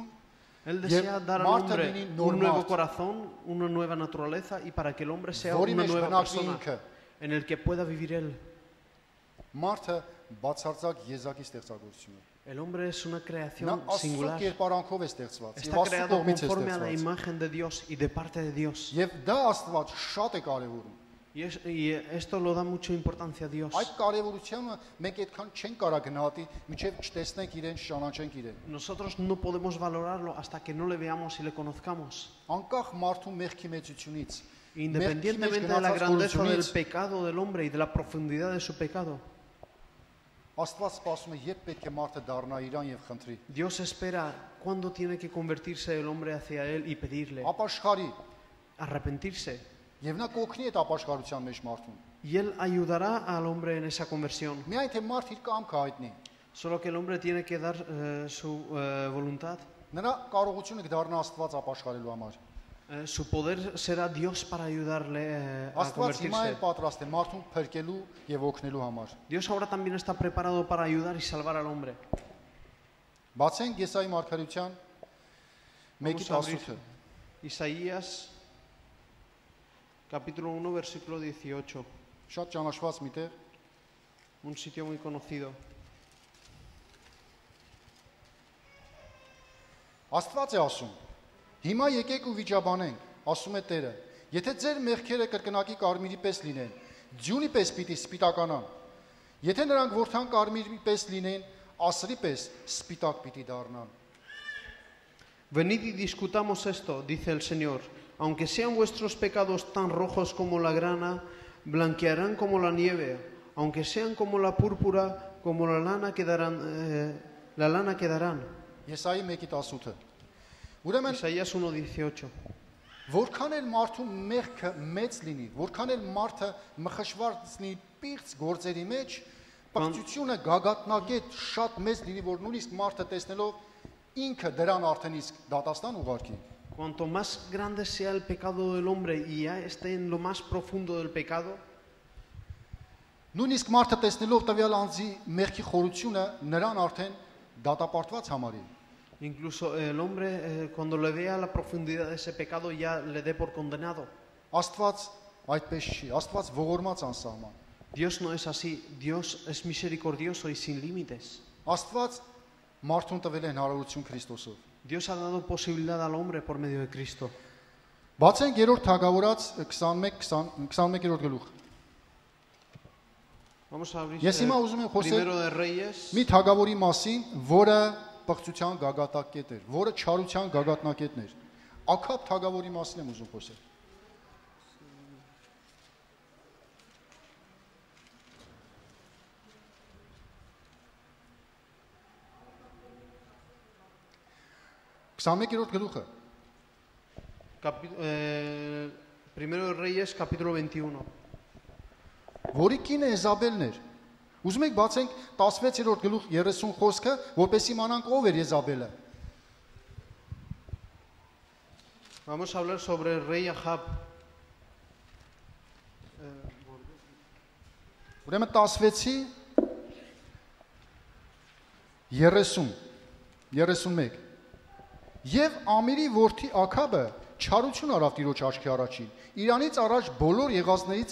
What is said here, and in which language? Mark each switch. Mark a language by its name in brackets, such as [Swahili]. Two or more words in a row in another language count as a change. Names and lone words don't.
[Spanish] Él desea dar al hombre un nuevo normal. corazón, una nueva naturaleza y para que el hombre sea [Armenian] որի [Spanish] una [Armenian] մեջ [Spanish] nueva [Armenian] բնակվի [Spanish] persona [Armenian] ինքը։ [Spanish] en el que pueda vivir él. [Armenian] Մարդը բացարձակ եզակի ստեղծագործություն է։ [Spanish] El hombre es una [Armenian] Նա [Spanish] creación [Armenian] Աստծո [Spanish] singular. [Armenian] կերպարանքով է ստեղծված, եւ [Spanish] Está [Armenian] Աստծո [Spanish] creado [Armenian] կողմից է [Spanish] conforme a la [Armenian] ստեղծված։ [Spanish] imagen de Dios y de parte de Dios. [Armenian] Եվ դա Աստված շատ է կարևորում։ [Spanish] Y esto lo da mucha importancia a Dios. [Armenian] Այդ կարևորությունը մենք այդքան չենք կարող գնահատի, մինչև չտեսնենք իրեն, ճանաչենք իրեն։ [Spanish] Nosotros no podemos valorarlo hasta que no le veamos y le conozcamos. [Armenian] Անկախ մարդու մեղքի մեծությունից, [Spanish] Independientemente de la grandeza del pecado del hombre y de la profundidad de su pecado, [Armenian] Աստված սպասում է, երբ պետք է մարդը դառնա իրան եւ խնդրի։ [Spanish] Dios espera cuándo tiene que convertirse el hombre hacia Él y pedirle, [Armenian] Ապաշխարի [Spanish] arrepentirse. [Armenian] եւ նա կօգնի այդ ապաշխարության մեջ մարդուն։ [Spanish] Y Él ayudará al hombre en esa conversión. [Armenian] Միայն թե մարդ իր կամքը հայտնի, [Spanish] Solo que el hombre tiene que dar su voluntad. [Armenian] նրա կարողությունը կդառնա Աստված ապաշխարելու համար։ [Spanish] Su poder será Dios para ayudarle a [Armenian] Աստված հիմա [Spanish] convertirse. [Armenian] էլ պատրաստ է մարդուն փրկելու եւ օգնելու համար։ [Spanish] Dios ahora también está preparado para ayudar y salvar al hombre. [Armenian] Բացենք Եսայի մարգարեության 1:18-ը։ [Spanish] Isaías, capítulo 1, versículo 18. [Armenian] Շատ ճանաչված մի տեղ։ [Spanish] Un sitio muy conocido. [Armenian] Աստված է ասում. Հիմա եկեք ու վիճաբանենք, ասում է Տերը։ Եթե ձեր մեղքերը կրկնակի կարմիրի պես լինեն, ձյունի պես պիտի սպիտականան։ Եթե նրանք որդան կարմիրի պես լինեն, ասրի պես սպիտակ պիտի դառնան։ [Spanish] Venid y discutamos esto, dice el Señor. Aunque sean vuestros pecados tan rojos como la grana, blanquearán como la nieve. Aunque sean como la púrpura, como la lana quedarán. [Armenian] Եսայի 1:18-ը։ Ուրեմն [Spanish] Isaías 1:18. [Armenian] որքան էլ մարդու մեղքը մեծ լինի, որքան էլ մարդը մխշված լինի պիղծ գործերի մեջ, պղծությունը գագաթնակետ շատ մեծ լինի, որ նույնիսկ մարդը տեսնելով ինքը դրան արդեն իսկ դատաստան ուղարկի։ [Spanish] Cuanto más grande sea el pecado del hombre y ya esté en lo más profundo del pecado, [Armenian] Նույնիսկ մարդը տեսնելով տվյալ անձի մեղքի խորությունը նրան արդեն դատապարտված համարի։ [Spanish] incluso el hombre cuando le vea la profundidad de ese pecado ya le dé por condenado. [Armenian] Աստված այդպես չի, Աստված ողորմած անսահման։ [Spanish] Dios no es así, Dios es misericordioso y sin límites. [Armenian] Աստված մարդուն տվել է հնարավորություն Քրիստոսով։ [Spanish] Dios ha dado posibilidad al hombre por medio de Cristo. [Armenian] Բացենք 3-րդ Թագավորաց 21-րդ գլուխ։ [Spanish] Vamos a abrir [Armenian] Ես հիմա ուզում եմ խոսել [Spanish] Primero de Reyes, [Armenian] մի թագավորի մասին, որը պղծության գագաթնակետ էր, որը չարության գագաթնակետն էր։ Աքաբ թագավորի մասին եմ ուզում խոսել։ Քսանմեկերորդ գլուխը [Spanish] Primero de Reyes, capítulo 21. [Armenian] որի կինը Եզաբելն էր։ Ուզում եք բացենք 16-րդ գլուխ 30 խոսքը, որպեսզի իմանանք ով էր Եզաբելը։ [Spanish] Vamos a hablar sobre el rey Ahab. [Armenian] Ուրեմն 16-ի 31 Եվ Ամիրի որդի Աքաբը չարություն արավ Տիրոջ աչքի առաջին։ Իրանից առաջ բոլոր եղածներից